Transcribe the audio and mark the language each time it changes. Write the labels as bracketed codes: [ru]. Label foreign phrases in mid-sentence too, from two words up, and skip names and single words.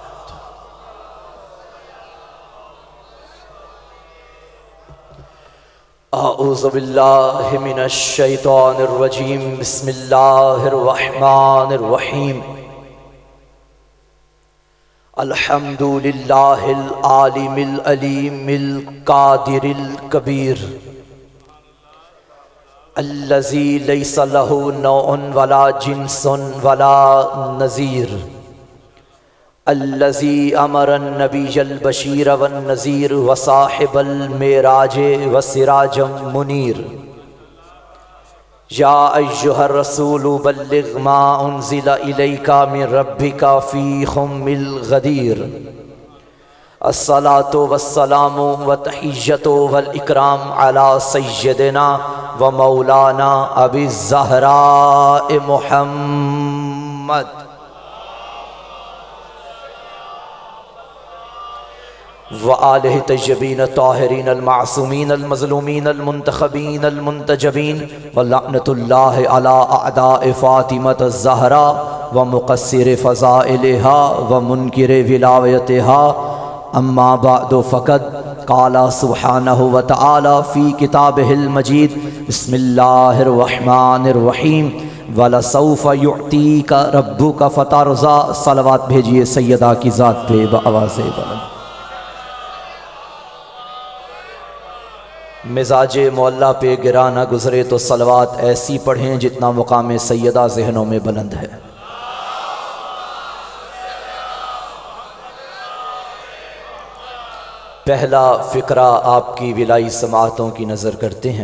[ar] أعوذ بالله من الشيطان الرجيم بسم الله الرحمن الرحيم الحمد لله العالم العليم القادر الكبير الذي ليس له نوع ولا جنس ولا نظير الذي أمر النبي البشير والنذير وصاحب المعراج وسراجا منيرا يا أيها الرسول بلغ ما أنزل إليك من ربك في خم الغدير الصلاة والسلام والتحية والإكرام على سيدنا ومولانا أبي الزهراء محمد وآله الطيبين الطاهرين المعصومين المظلومين ال المنتخبين المنتجبين ولعنة الله على أعداء فاطمة الزهراء ومقصر فضائلها ومنكر ولايتها أما بعد فقد قال سبحانه وتعالى في كتابه المجيد بسم الله الرحمن الرحيم ولسوف يعطيك ربك فترضى. [ur] صلوات بھیجیے سیدہ کی ذات پہ بآوازِ بلند. مزاجِ مولا پہ گراں نہ گزرے تو صلوات ایسی پڑھیں جتنا مقام سیدہ ذہنوں میں بلند ہے. پہلا فقرہ آپ کی ولائی سماعتوں کی نذر کرتے ہیں.